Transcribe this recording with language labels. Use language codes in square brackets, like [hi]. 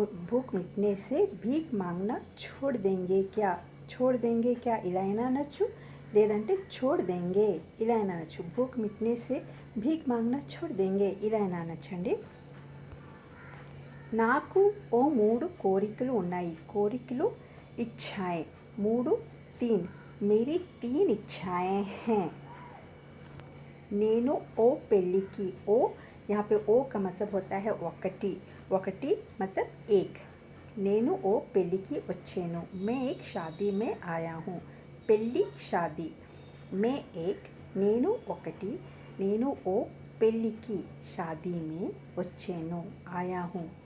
[hi] भूख मिटने से भीख मांगना छोड़ देंगे क्या, छोड़ देंगे क्या [te] ఇలా అయినా అనొచ్చు, లేదంటే [hi] छोड़ देंगे [te] ఇలా అయినా అనొచ్చు। [hi] भूख मिटने से भीख मांगना छोड़ देंगे [te] ఇలా అయినా అనొచ్చండి। నాకు ఓ 3 కోరికలు ఉన్నాయి, కోరికలు इच्छाएं, 3 3, [hi] मेरी 3 इच्छाएं हैं। [te] నేను ఓ పెళ్ళికి, [hi] ओ यहाँ पे ओ का मतलब होता है वकटी, वकटी मतलब एक। [te] నేను ఓ పెళ్ళికి వచ్చాను, [hi] मैं एक शादी में आया हूँ। [te] పెళ్ళి [hi] शादी, मैं एक, [te] నేను ఒకటి, నేను ఓ పెళ్ళికి [hi] शादी में [te] వచ్చాను, [hi] आया हूँ।